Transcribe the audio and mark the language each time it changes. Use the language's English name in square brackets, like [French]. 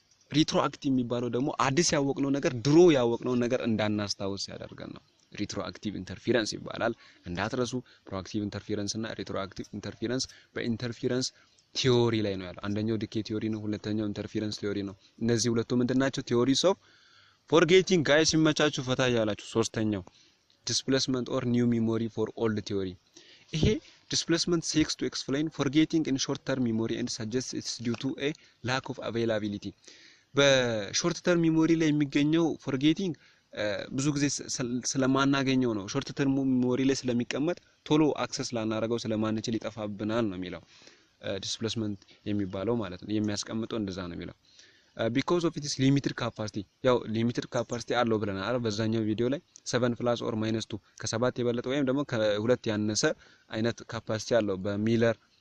[Amharic] retroactive የሚባለው ደግሞ አዲስ ያወቅነው ነገር ድሮ ያወቅነው ነገር እንዳናስታውስ ያደርጋል ነው። retroactive interference ይባላል እንዳትረሱ። proactive interference እና retroactive interference በኢንተርፌረንስ ቲዮሪ ላይ ነው ያለው። አንደኛው ዲኬይ ቲዮሪ ነው፣ ሁለተኛው ኢንተርፌረንስ ቲዮሪ ነው። እነዚህ ሁለቱ ምንድናቸው? ቲዮሪስ ኦፍ ፎርጌቲንግ ጋይስ ይመቻችሁ ፈታ ያላችሁ። ሶስተኛው ዲስፕሌስመንት ኦር ኒው ሚሞሪ ፎር ኦልድ ቲዮሪ ይሄ [English] displacement seeks to explain forgetting in short term memory and suggests it's due to a lack of availability [Amharic] በሾርት ተርም ሚሞሪ ላይ የሚገኘው ፎርጌቲንግ ብዙ ጊዜ ስለማናገኘው ነው። ሾርት ተርም ሚሞሪ ላይ ስለሚቀመጥ ቶሎ አክሰስ ላናረገው ስለማንችል ይጠፋብናል ነው የሚለው ዲስፕሌስመንት የሚባለው ማለት ነው። የሚያስቀምጠው እንደዛ ነው የሚለው [English] because of its limited capacity [Amharic] ያው ሊሚትድ ካፓሲቲ አለው ብለናል በዛኛው ቪዲዮ ላይ 7 ፕላስ ኦር ማይነስ 2 ከ7 የበለጠ ወይም ደግሞ ከ2 ያነሰ አይነት ካፓሲቲ አለው በሚለር